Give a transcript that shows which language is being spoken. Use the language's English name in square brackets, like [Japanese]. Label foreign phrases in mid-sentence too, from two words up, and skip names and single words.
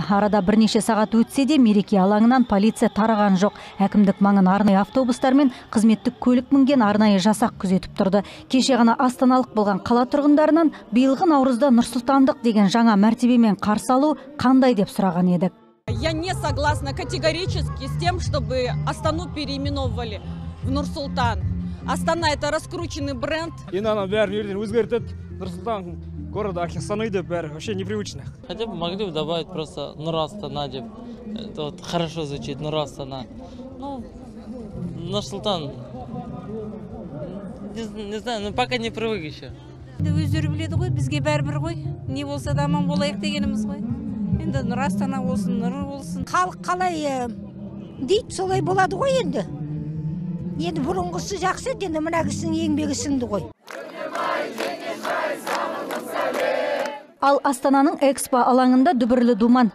[Kazakh] Арада бірнеше сағат өтсе де мереке алаңынан полиция тараған жоқ. Әкімдік маңын арнайы автобустар мен қызметтік көлік мінген арнайы жасақ күзетіп тұрды. Кеше ғана астаналық болған қала тұрғындарынан биылғы наурызда Нұр-Сұлтандық деген жаңа мәртебемен қарсы алу қандай деп сұраған едік. [Russian] Я не согласна категорически с тем, чтобы Астану переименовывали в Нур-Султан. Астана это раскрученный бренд. Город Астана [Kazakh] деп бәрі [Russian] вообще непривычно. Хотя бы могли бы добавить просто Нур-Астана деп. Это вот хорошо звучит, Нур-Астана. Ну, Нур-Султан. Не знаю, но пока не привык еще. [Kazakh] Өздері біледі ғой, бізге бәрібір ғой. Не болса да аман болайық дегеніміз ғой. Енді Нұр-Астана болсын, Нұр болсын. Халық қалай дейді, солай болады ғой енді. Енді бұрынғысы жақсы, енді мына кісінің еңбегі сіңді ғой. Ал Астананың Экспо алаңында дүбірлі думан.